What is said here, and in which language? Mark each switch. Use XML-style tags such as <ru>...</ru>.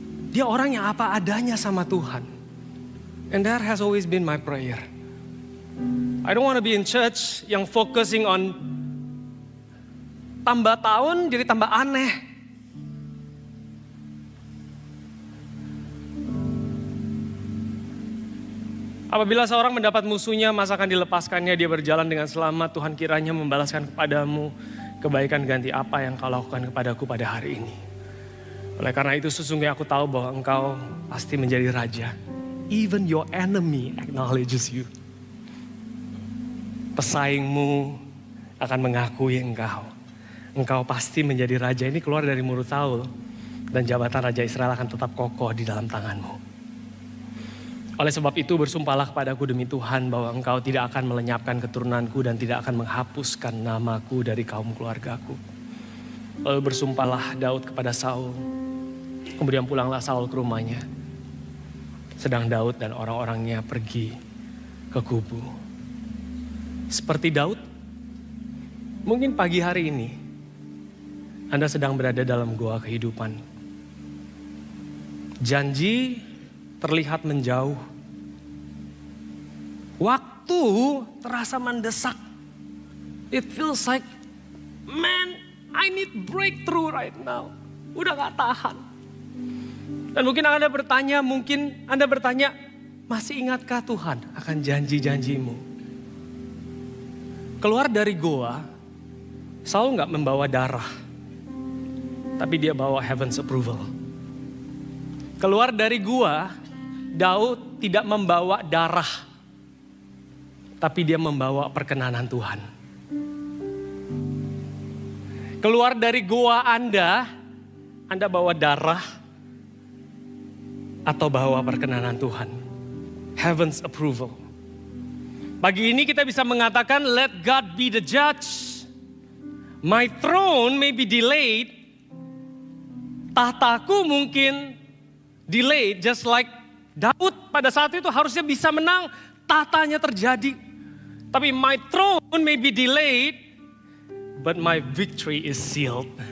<id>Dia orang yang apa adanya sama Tuhan.</id> <en>And that has always been my prayer. I don't want to be in church yang focusing on</en> <id>tambah tahun jadi tambah aneh. Apabila seorang mendapat musuhnya, masa akan dilepaskannya, dia berjalan dengan selamat. Tuhan kiranya membalaskan kepadamu kebaikan ganti apa yang kau lakukan kepadaku pada hari ini. Oleh karena itu sesungguhnya aku tahu bahwa engkau pasti menjadi raja.</id> <en>Even your enemy acknowledges you.</en> <id>Pesaingmu akan mengakui engkau. Engkau pasti menjadi raja. Ini keluar dari mulut Saul. Dan jabatan Raja Israel akan tetap kokoh di dalam tanganmu. Oleh sebab itu bersumpahlah kepadaku demi Tuhan bahwa engkau tidak akan melenyapkan keturunanku dan tidak akan menghapuskan namaku dari kaum keluargaku. Lalu bersumpahlah Daud kepada Saul. Kemudian pulanglah Saul ke rumahnya. Sedang Daud dan orang-orangnya pergi ke kubu. Seperti Daud, mungkin pagi hari ini Anda sedang berada dalam gua kehidupan. Janji terlihat menjauh. Waktu terasa mendesak.</id> <en>It feels like, man, I need breakthrough right now.</en> <id>Udah gak tahan. Dan mungkin Anda bertanya, masih ingatkah Tuhan akan janji-janjimu? Keluar dari goa, Saul gak membawa darah. Tapi dia bawa</id> <en>heaven's approval.</en> <id>Keluar dari gua, Daud tidak membawa darah. Tapi dia membawa perkenanan Tuhan. Keluar dari gua Anda bawa darah. atau bawa perkenanan Tuhan.</id> <en>Heaven's approval.</en> <id>Pagi ini kita bisa mengatakan,</id> <en>let God be the judge. My throne may be delayed.</en> <id>Tahtaku mungkin</id> <en>delayed, just like</en> <id>Daud pada saat itu harusnya bisa menang, tahtanya terjadi. Tapi</id> <en>my throne may be delayed, but my victory is sealed.</en>